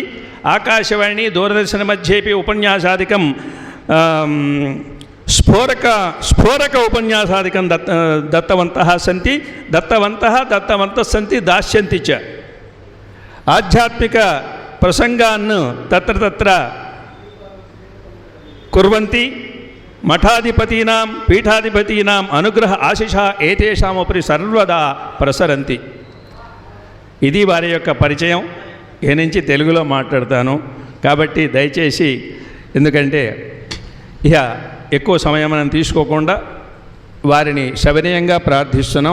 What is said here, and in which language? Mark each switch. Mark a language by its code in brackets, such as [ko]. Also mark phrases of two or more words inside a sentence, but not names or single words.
[sa] आकाशवाणी दूरदर्शन मध्येपि उपन्यासादिकं स्फोरक उपन्यासादिकं दत्तवन्तः सन्ति दास्यन्ति च। आध्यात्मिक प्रसंगान् तत्र కుర్వంతి మఠాధిపతీనాం పీఠాధిపతీనాం అనుగ్రహ ఆశిష ఏతేషాముపరి సర్వదా ప్రసరంతి. [te] ఇది వారి యొక్క పరిచయం. ఏ నుంచి తెలుగులో మాట్లాడతాను కాబట్టి దయచేసి, ఎందుకంటే ఇక ఎక్కువ సమయం మనం తీసుకోకుండా వారిని సవినయంగా ప్రార్థిస్తున్నాం.